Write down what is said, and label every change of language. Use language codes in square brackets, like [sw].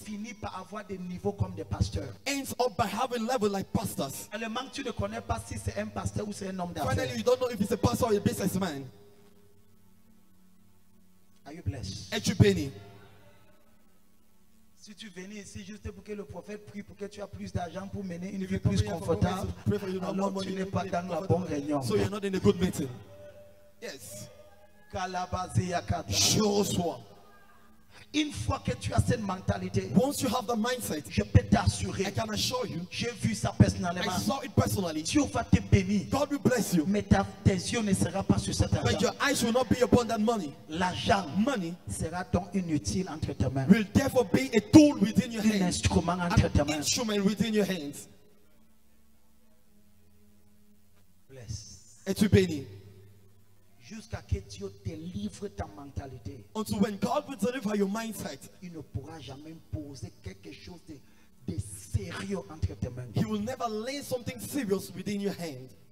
[fr] finissent par avoir des niveaux comme des pasteurs. [en] ends up by having level like pastors. [fr] Allemand, tu ne connais pas si c'est un pasteur ou c'est un homme d'affaires. [en] Finally, you don't know if it's a pastor or a businessman. Are you blessed? [fr] Es-tu béni? Si tu venais ici juste pour que le prophète prie pour que tu aies plus d'argent pour mener une vie plus confortable, alors tu n'es pas dans la bonne réunion. [en] So you're not in a good meeting. [fr] Yes. Je reçois. Une fois que tu as cette mentalité, [en] Once you have the mindset, [fr] je peux t'assurer, [en] I can assure you, [fr] j'ai vu ça [en] I [fr] personnellement, [en] saw it personally. [fr] Dieu va te bénir, [en] God will bless you, [fr] mais tes yeux ne seront pas sur cet [en] but [fr] argent. [en] your eyes will not be upon that money. [fr] L'argent [en] Money [fr] sera donc inutile entre tes mains, [en] will therefore be a tool within your [fr] un [en] hands, [fr] instrument entre tes [en] an [fr] mains. [en] instrument within your hands. Bless. [fr] Es-tu béni? Jusqu'à que Dieu délivre ta mentalité, [en] Until when God will deliver your mindset, [fr] il ne pourra jamais poser quelque chose de sérieux entre tes mains. [en] He will never lay something serious within your hand.